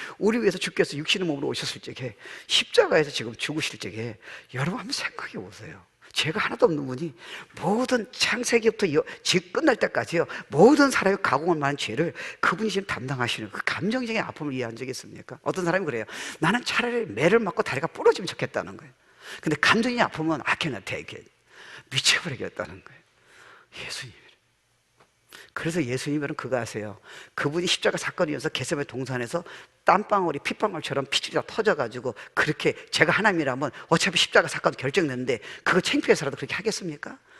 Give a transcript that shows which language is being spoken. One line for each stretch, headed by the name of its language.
Korean: 우리 위해서 주께서 육신의 몸으로 오셨을 적에 십자가에서 지금 죽으실 적에 여러분 한번 생각해 보세요. 죄가 하나도 없는 분이 모든 창세기부터 끝날 때까지요. 모든 사람이 가공할 만한 죄를 그분이 지금 담당하시는 그 감정적인 아픔을 이해한 적이 있습니까? 어떤 사람이 그래요. 나는 차라리 매를 맞고 다리가 부러지면 좋겠다는 거예요. 근데 감정이 아프면
English: I cannot take it.
Korean: 미쳐버리겠다는 거예요. 예수님. 그래서 예수님은 그거 아세요. 그분이 십자가 사건이어서 겟세마네 동산에서 땀방울이 핏방울처럼 피줄이 다 터져가지고 그렇게 제가 하나님이라면 어차피 십자가 사건 결정됐는데 그거 창피해서라도 그렇게 하겠습니까?